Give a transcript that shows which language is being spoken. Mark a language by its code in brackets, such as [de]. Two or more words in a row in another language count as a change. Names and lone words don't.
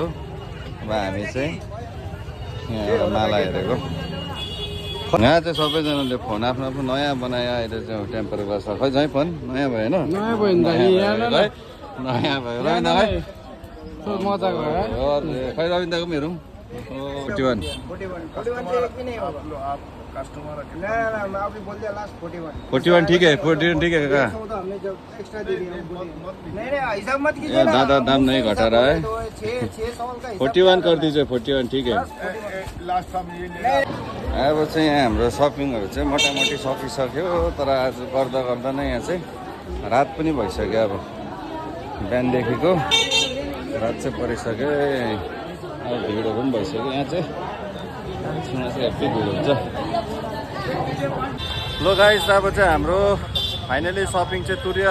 [ne] अब हामी चाहिँ यहाँ माला हेरेको। यहाँ चाहिँ सबैजनाले फोन आफ्नो आफ्नो नयाँ बनायो। अहिले चाहिँ [en] temper glass [ne] खै चाहिँ फोन नयाँ भयो होइन? नयाँ भयो नयाँ भयो रविन्दा है मजा गयो। खै रविन्दाको पनि हेरौँ। [hi] 41 ठीक है, 41 ठीक है काका। ज़्यादा दाम नहीं घटा रहा है। 41 कर दीजिए, 41 ठीक है। [ne] अब चाहिँ यहाँ हाम्रो सपिङहरू चाहिँ मोटामोटी सकिसक्यो। तर आज गर्दा गर्दा नै यहाँ चाहिँ रात पनि भइसक्यो। अब बिहानदेखिको रात चाहिँ परिसक्यो। अब भिडहरू पनि भइसक्यो। यहाँ चाहिँ हेप्पी भिड हुन्छ। लो गाइस, अब चाहिँ हाम्रो [en] finally shopping [ne] चाहिँ तुर्यो।